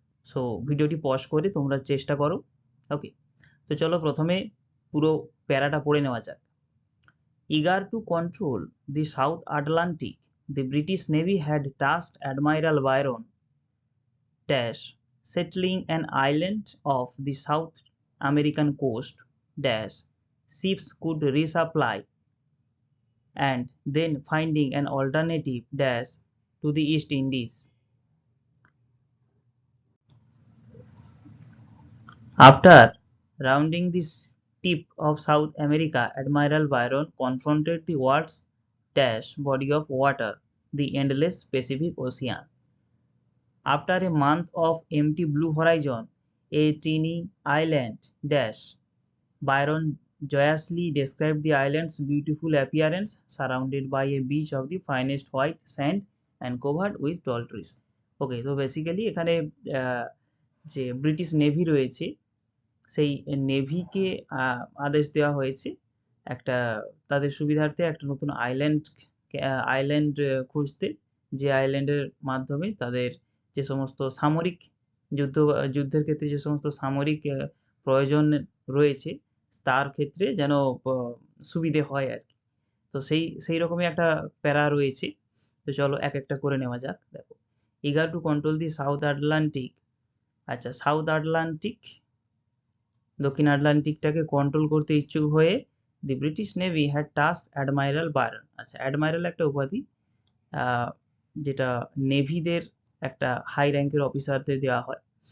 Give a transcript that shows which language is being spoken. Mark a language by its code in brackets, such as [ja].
[bn] So ভিডিওটি pause করে তোমরা চেষ্টা করো। ওকে, তো চলো প্রথমে পুরো প্যারাটা পড়ে নেওয়া যাক। [en] Eager to control the South Atlantic, the British Navy had tasked Admiral Byron dash settling an island of the South American coast dash ships could resupply and then finding an alternative dash to the East Indies. After rounding the tip of South America, Admiral Byron confronted the world's dash body of water, the endless Pacific Ocean. After a month of empty blue horizon, a teeny island dash, Byron joyously described the island's beautiful appearance, surrounded by a beach of the finest white sand and covered with tall trees. [bn] ওকে, তো basically এখানে যে British navy রয়েছে সেই নেভিকে আদেশ দেওয়া হয়েছে একটা তাদের সুবিধার্থে একটা নতুন আইল্যান্ড খুঁজতে, যে আইল্যান্ডের মাধ্যমে তাদের যে সমস্ত সামরিক যুদ্ধের ক্ষেত্রে যে সমস্ত সামরিক প্রয়োজন রয়েছে তার ক্ষেত্রে যেন সুবিধে হয় আর কি। তো সেই রকমই একটা প্যারা রয়েছে। তো চলো এক একটা করে নেওয়া যাক। [en] দেখো, eager to control the south Atlantic. [bn] আচ্ছা, সাউথ আটলান্টিক দক্ষিণ আটলান্টিকটাকে কন্ট্রোল করতে ইচ্ছুক হয়ে [en] The British navy had task admiral Byron. [bn] আচ্ছা, অ্যাডমাইরাল একটা উপাধি যেটা নেভিদের একটা হাই র্যাঙ্কের অফিসারদের দেওয়া হয়।